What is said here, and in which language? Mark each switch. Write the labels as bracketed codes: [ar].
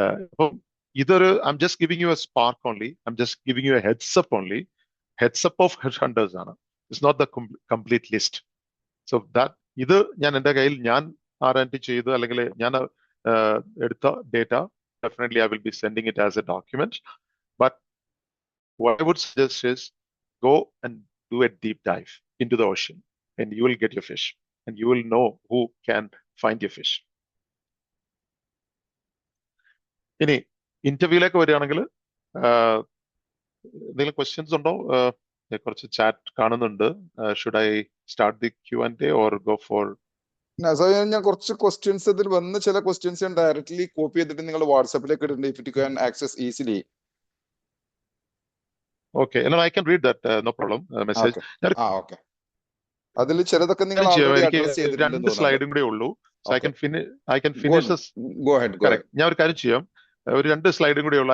[ml] അപ്പം ഇതൊരു, [en] I'm just giving you a spark only, I'm just giving you a heads up only. Heads up of head hunters ആണ്, it's not the complete list. [ml] So that ഇത് ഞാൻ എൻ്റെ കയ്യിൽ ഞാൻ R&D ചെയ്ത് അല്ലെങ്കിൽ ഞാൻ എടുത്ത data, [en] definitely I will be sending it as a document. But what I would suggest is go and do a deep dive into the ocean and you will get your fish and you will know who can find your fish. [ml] ഇനി ഇന്റർവ്യൂയിലേക്ക് വരികയാണെങ്കിൽ എന്തെങ്കിലും questions ഉണ്ടോ? കുറച്ച് chat കാണുന്നുണ്ട്. [en] Should I start the Q&A or go for? [ml] ഞാൻ കുറച്ച് questions ഇതിൽ വന്ന് ചില ക്വസ്റ്റ്യൻസ് ഞാൻ ഡയറക്ട്ലി കോപ്പി ചെയ്തിട്ട് നിങ്ങൾ വാട്സാപ്പിലേക്ക് ഇടുന്നുണ്ട്. [en] If you can access easily. Okay, and I can read that, no problem. Message. Okay. [ml] അതിൽ ചിലതൊക്കെ നിങ്ങൾ ഓൾറെഡി അഡ്രസ് ചെയ്തിട്ടുണ്ട്. രണ്ട് സ്ലൈഡും കൂടെ ഉള്ളൂ. [en] So I can finish this. Go ahead. [ml] ഞാൻ ഒരു കാര്യം ചെയ്യാം, ഒരു 2 സ്ലൈഡും കൂടെ ഉള്ളൂ.